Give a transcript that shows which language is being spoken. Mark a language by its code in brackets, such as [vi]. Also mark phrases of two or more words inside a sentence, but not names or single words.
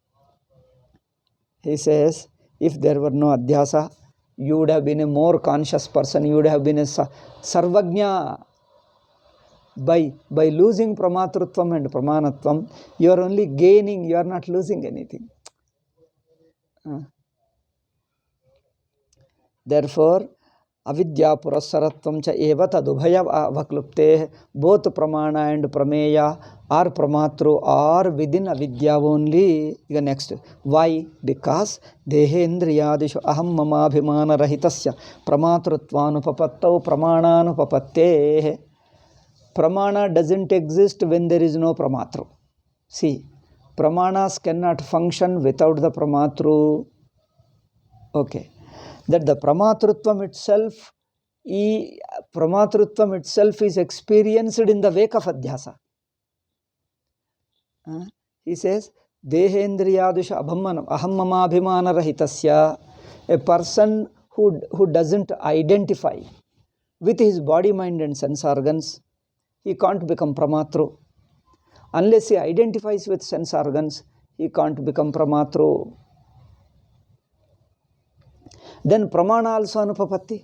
[en] He says, if there were no Adhyasa, you would have been a more conscious person, you would have been a Sarvagnya. By losing Pramatrutvam and Pramanatvam, you are only gaining, you are not losing anything. Therefore, [sa] avidya purasaratvam cha eva tadubhaya avaklupte, [en] both Pramana and Prameya are Pramatru are within avidya only. Next, why? [sa] Because dehendriyadishu aham mamabhimana rahitasya pramatrutvanupapattau pramananupapatte. [en] Pramana doesn't exist when there is no Pramatru. See, Pramanas cannot function without the Pramatru. Okay. That the Pramatrutvam itself is experienced in the wake of Adhyasa. He says, [sa] Dehendriyadusha ahammamabhimana rahitasya, [en] a person who doesn't identify with his body, mind and sense organs, he can't become Pramatru. Unless he identifies with sense organs, he can't become Pramatru. Then Pramana also anupapatti.